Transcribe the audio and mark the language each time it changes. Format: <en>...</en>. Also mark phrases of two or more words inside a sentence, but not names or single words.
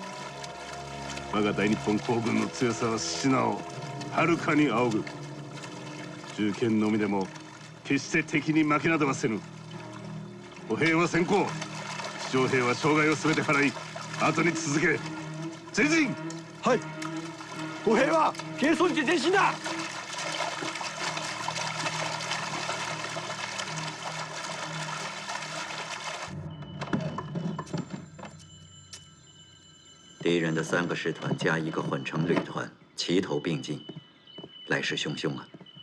<ja>我が大日本皇軍の強さは死なをはるかに仰ぐ。銃剣のみでも決して敵に負けなどはせぬ。歩兵は先行、市長兵は障害を全て払い後に続け。前進。はい。歩兵は軽装にて前進だ。</ja> <zh>敌人的3个师团加1个混成旅团，齐头并进，来势汹汹啊！</zh>